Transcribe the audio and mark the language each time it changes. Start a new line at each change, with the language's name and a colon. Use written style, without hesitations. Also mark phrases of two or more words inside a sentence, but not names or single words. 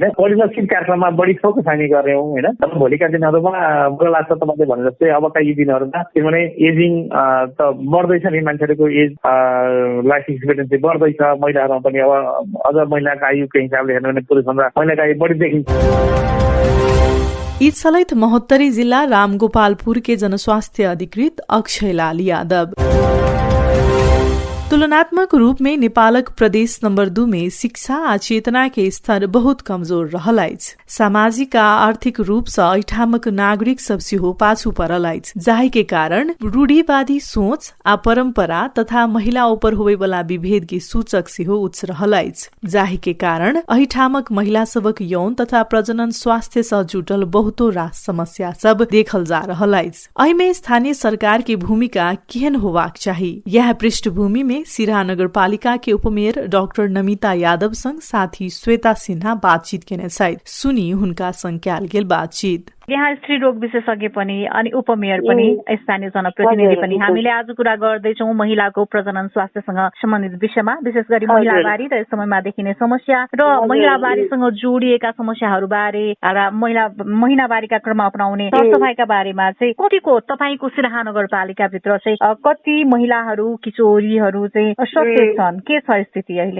Nepali: परिलक्षित कार्यक्रममा बढी फोकस हामी गऱ्यौँ होइन। तर भोलिका दिनहरूमा मलाई लाग्छ तपाईँले भने जस्तै अबका यी दिनहरूमा किनभने एजिङ त बढ्दैछ नि, मान्छेहरूको
English: age life expectancy
Nepali: बढ्दैछ। महिलाहरूमा पनि अब अझ महिलाको आयुको हिसाबले हेर्नु भने पुरुषभन्दा महिलाको आयु बढी देखिन्छ।
Maithili: ईद महोत्तरी जिल्ला रामगोपालपुर के जनस्वास्थ्य अधिकृत अक्षय लाल यादव। तुलनात्मक रूप में नेपालक प्रदेश नंबर 2 में शिक्षा आ चेतना के स्तर बहुत कमजोर रहलाइछ। सामाजिक आ आर्थिक रूप से ऐठामक नागरिक सब सेहो पाछू परलाइछ, जाहि के कारण रूढ़िवादी सोच आ परंपरा तथा महिला ऊपर होवे वाला विभेद के सूचक सेहो उच्च रहलाइछ, जाहि के कारण ऐठामक महिला सबक यौन तथा प्रजनन स्वास्थ्य से जुटल बहुतो रास समस्या सब देखल जा रहलाइछ। एहिमे स्थानीय सरकार के भूमिका केहन होबाक चाही, यह पृष्ठभूमि में सिराहा नगरपालिका के उपमेयर डाक्टर नमिता यादव संग साथी श्वेता सिन्हा बातचीत केने छथि। सुनी हुनका संग कयल गेल बातचीत।
Nepali: यहाँ स्त्री रोग विशेषज्ञ पनि अनि उपमेयर पनि स्थानीय जनप्रतिनिधि पनि हामीले आज कुरा गर्दैछौँ महिलाको प्रजनन स्वास्थ्यसँग सम्बन्धित विषयमा, विशेष गरी महिलावारी र यस समयमा देखिने समस्या र महिलावारीसँग जोडिएका समस्याहरूबारे र महिनावारीका क्रममा अपनाउने सरसफाइका बारेमा चाहिँ कतिको तपाईको सिराहा नगरपालिकाभित्र चाहिँ कति महिलाहरू किशोरीहरू चाहिँ सचेत छन्, के छ स्थिति अहिले?